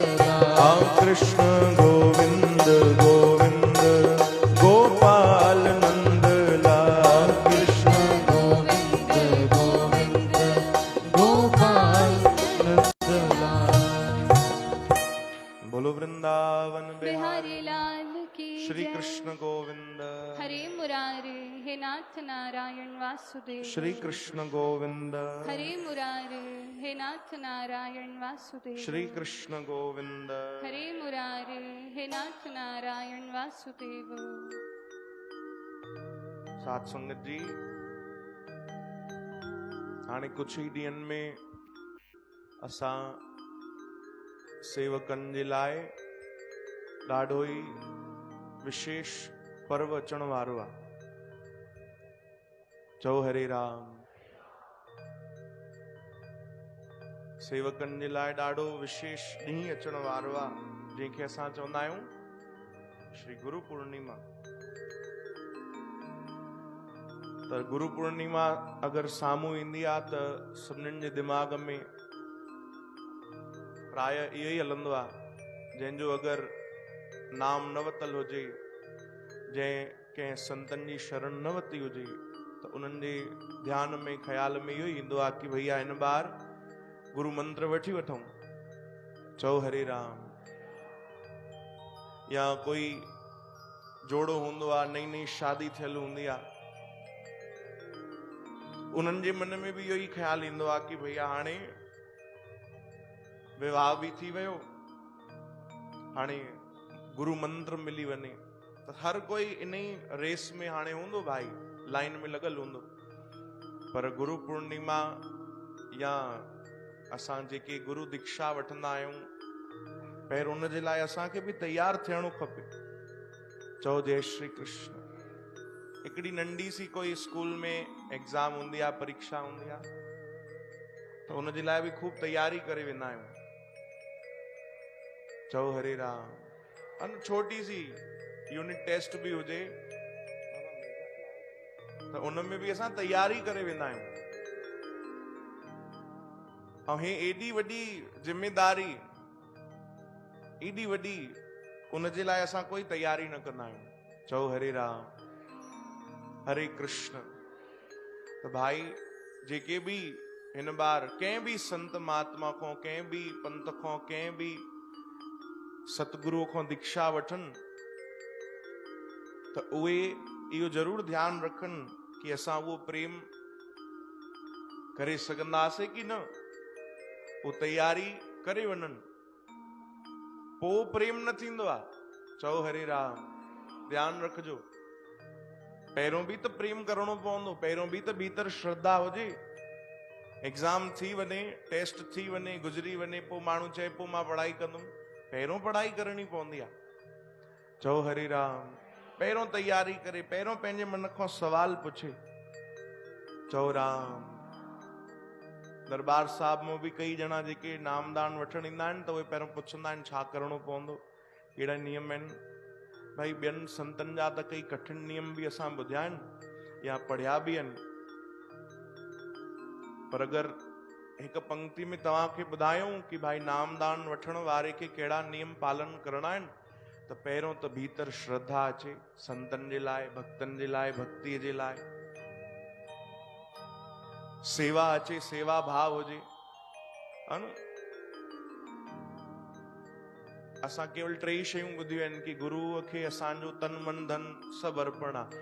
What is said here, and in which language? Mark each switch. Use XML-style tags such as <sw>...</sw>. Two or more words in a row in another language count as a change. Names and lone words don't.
<hi>हाँ कृष्ण गोविंद गोविंद गोपाल नंदलाल कृष्ण गोविंद गोविंद गोपाल नंदलाल बोलो वृंदावन बिहारी बिहारी लाल की श्री जय। कृष्ण गोविंद हरे मुरारे हे नाथ नारायण वासुदेव श्री कृष्ण गोविंद हरे मुरारे हे नाथ नारायण वासुदेव श्री कृष्ण गोविंद हरे मुरारे हे नाथ नारायण वासुदेव</hi> <sd>सात संगत जी हाणे कुछ ही ॾींहनि में असां सेवकनि जे लाइ ॾाढो ई विशेष पर्व अचण वारो आहे चओ हरे राम सेवकनि जे लाइ ॾाढो विशेष ॾींहुं अचण वारो आहे जंहिंखे असां चवंदा आहियूं श्री गुरु पूर्णिमा त गुरु पूर्णिमा अगरि साम्हूं ईंदी आहे त सभिनीनि जे दिमाग़ में प्राय इहो ई हलंदो आहे जंहिंजो अगरि नाम न वरितल हुजे जंहिं कंहिं संतनि जी शरण न वरिती हुजे त उन्हनि जे ध्यान में ख़्याल में इहो ई ईंदो आहे कि भैया हिन बार गुरु मंत्र वठी वठूं चओ हरे राम या कोई जोड़ो हूंदो आहे नई नई शादी थियल हूंदी आहे उन्हनि जे मन में बि इहो ई ख़्याल ईंदो आहे कि भैया हाणे विवाह बि थी वियो हाणे गुरु मंत्र मिली वञे त हर कोई इन ई रेस में हाणे हूंदो भाई लाइन में लॻल हूंदो पर गुरु पूर्णिमा या असां जेके गुरु दीक्षा वठंदा आहियूं पहिरियों उन जे लाइ असांखे बि तैयार थियणो खपे चओ जय श्री कृष्ण हिकिड़ी नंढी सी कोई स्कूल में एग्ज़ाम हूंदी आहे परीक्षा हूंदी आहे त उन जे लाइ बि खूब तैयारी करे वेंदा आहियूं चओ हरे राम अन</sd> <hi>छोटी सी</hi> <en>unit test</en> <sd>भी हुजे त उन में भी असां तैयारी करे वेंदा आहियूं ऐं हे एॾी वॾी जिम्मेदारी एॾी वॾी उन जे लाइ असां कोई तैयारी न कंदा आहियूं चओ हरे राम हरे कृष्ण त भाई जेके भी हिन बार कंहिं भी संत महात्मा को कंहिं भी पंथ को कंहिं भी सतगुरु को दीक्षा वठनि त उहे इहो जरूर ध्यान रखनि कि असां उहो प्रेम करे सघंदासीं कि न वो तैयारी करे वञनि पोइ प्रेम न थींदो आहे चओ हरे राम ध्यान रखजो पहिरों बि त प्रेम करणो पवंदो, पहिरों बि त भीतर श्रद्धा हुजे। एग्ज़ाम थी वञे, टेस्ट थी वञे, गुज़री वञे, पोइ माण्हू चए पोइ मां पढ़ाई कंदुमि। पहिरों पढ़ाई करणी पवंदी आहे। चओ हरे राम। पहिरों तैयारी करे, पहिरों पंहिंजे मन खां सवाल पुछे। चओ राम। दरबार साहिब में बि कई ॼणा जेके नामदान वठण ईंदा आहिनि त उहे पहिरों पुछंदा आहिनि छा करणो पवंदो, कहिड़ा नियम आहिनि। भाई ॿियनि संतनि जा त कई कठिन नियम बि असां ॿुधिया आहिनि या पढ़िया बि आहिनि, पर अगरि हिकु पंक्ति में तव्हांखे ॿुधायूं कि भाई नामदान वठण वारे खे कहिड़ा नियम पालन करणा आहिनि, त पहिरों त भीतर श्रद्धा अचे संतनि जे लाइ, भक्तनि जे लाइ, भक्तीअ जे लाइ। सेवा अचे, सेवा भाव हुजे। असां केवल 3 शयूं ॿुधियूं आहिनि कि गुरुअ खे असांजो तन मन धन सभु अर्पण आहे।</sd>